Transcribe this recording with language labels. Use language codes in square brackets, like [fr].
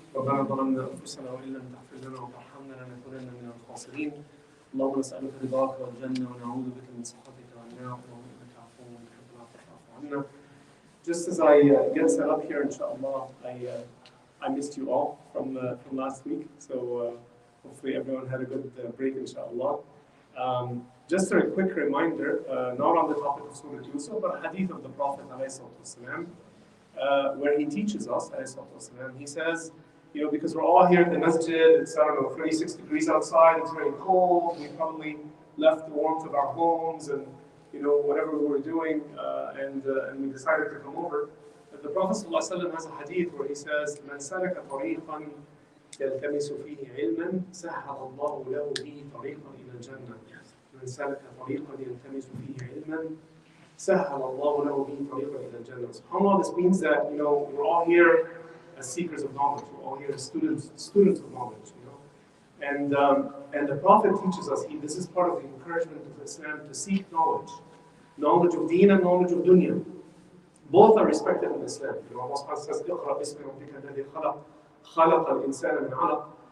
[ar] ربنا ظلمنا انفسنا وان لم تغفر لنا وترحمنا لنكونن من الخاسرين. اللهم نسالك رضاك والجنه ونعوذ بك من سخطك والنار وانك عفو تحب العفو فاعف عنا. [en] Just as I get set up here, inshallah, I missed you all from last week, so hopefully everyone had a good break, inshallah. Just a quick reminder, not on the topic of Surah Yusuf, but a hadith of the Prophet ﷺ, where he teaches us, ﷺ, he says, because we're all here in the masjid, it's, 36 degrees outside, it's very cold, we probably left the warmth of our homes and, whatever we were doing, and we decided to come over. The Prophet ﷺ has a hadith where he says, [ar] مَنْ سَلَكَ طَرِيقًا يَلْتَمِسُ فِيهِ عِلْمًا سَهَّلَ اللَّهُ لَهُ بِهِ طَرِيقًا إِلَى الْجَنَّةِ. مَنْ سَلَكَ طَرِيقًا يَلْتَمِسُ فِيهِ عِلْمًا سَهَّلَ اللَّهُ لَهُ بِهِ طَرِيقًا إِلَى الْجَنَّةِ. [en] SubhanAllah, this means that, we're all here as seekers of knowledge. We're all here as students of knowledge, And the Prophet teaches us, this is part of the encouragement of Islam, to seek knowledge. Knowledge of deen and knowledge of dunya. Both are respected in Islam. Allah subhanahu wa ta'ala says, [ar] اقرأ باسم ربك الذي خلق خلق الإنسان من علق.